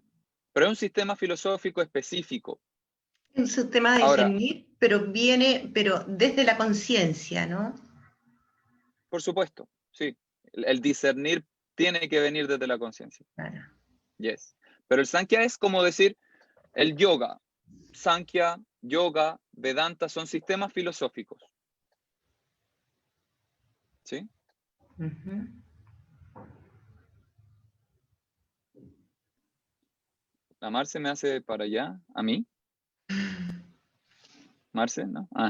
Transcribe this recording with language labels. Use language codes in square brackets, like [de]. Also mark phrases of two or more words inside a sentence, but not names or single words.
[es] Pero es un sistema filosófico específico. Un sistema de Ahora, discernir, pero desde la conciencia, ¿no? por supuesto, sí. El discernir tiene que venir desde la conciencia. Claro. [en] Yes. [es] Pero el Sankhya es como decir el yoga. Sankhya, yoga, Vedanta son sistemas filosóficos. ¿Sí? Uh-huh. La Marce me hace para allá, a mí. Marce, ¿no? Ah.